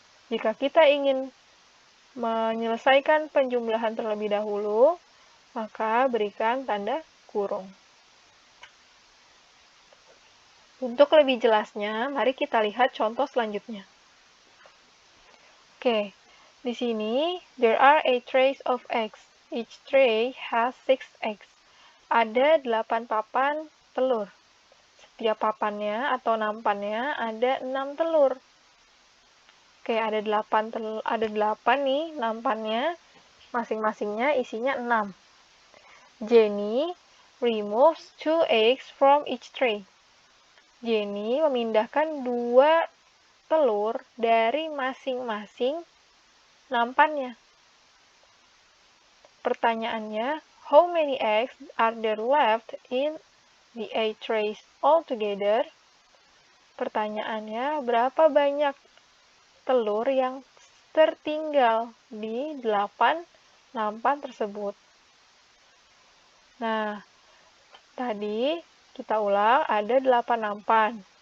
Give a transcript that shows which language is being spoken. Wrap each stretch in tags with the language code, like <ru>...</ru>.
<id>Jika kita ingin menyelesaikan penjumlahan terlebih dahulu, maka berikan tanda kurung. Untuk lebih jelasnya, mari kita lihat contoh selanjutnya. Oke, di sini,</id> <en>there are 8 trays of eggs. Each tray has 6 eggs.</en> <id>Ada 8 papan telur. Setiap papannya atau nampannya ada 6 telur. Oke, ada 8 nih nampannya, masing-masingnya isinya 6.</id> <en>Jenny removes 2 eggs from each tray.</en> <id>Jenny memindahkan 2 telur dari masing-masing nampannya. Pertanyaannya,</id> <en>how many eggs are there left in the 8 trays altogether?</en> <id>Pertanyaannya, berapa banyak telur yang tertinggal di 8 nampan tersebut? Nah, tadi kita ulang, ada 8 nampan.</id>